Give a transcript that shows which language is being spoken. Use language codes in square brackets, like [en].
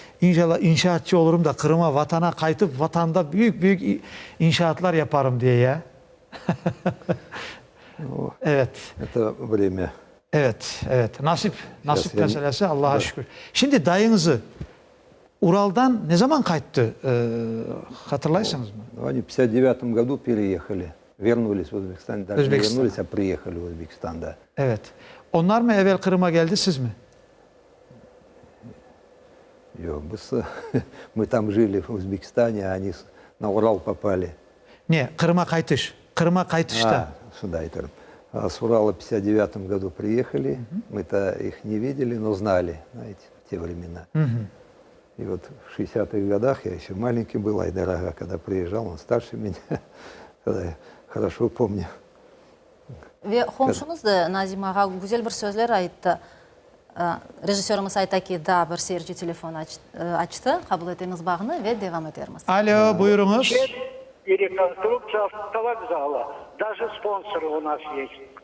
[crh] İnşallah inşaatçı olurum da Kırım'a vatana kaytıp vatanda büyük inşaatlar yaparım diye ya. Evet. [ru] Это время. [crh] Evet. Nasip Yani- meselesi Allah'a Evet. şükür. Şimdi dayınızı Ural'dan ne zaman kayıttı? Hatırlaysınız mı? [ru] Они в 59 году переехали. Вернулись в Узбекистан. Даже не [crh] Özbekistan. [ru] вернулись, а приехали в Узбекистан, да. [crh] Evet. Onlar mı evvel Kırım'a geldi siz mi? Yok, [ru] мы там жили в Узбекистане, а они на Урал попали. [crh] Niye? Kırım'a kayıtış. Kırım'a kayıtışta. [ru] Сюда это. А с Урала в 59 году приехали. Мы-то их не видели, но знали, знаете, в те времена. И вот в 60-х годах, я еще маленький был, Айдар ага, когда приезжал, он старше меня, тогда я хорошо помню. [crh] Ve komşunuz da Nazim Ağa güzel bir sözler ayıttı. Rejisörümüz ayta ki da bir seyirci telefon açtı. Kabul etiniz bağını ve devam ederimiz. Alo buyurunuz. [ru] И реконструкция автовокзала. Даже спонсоры у нас есть.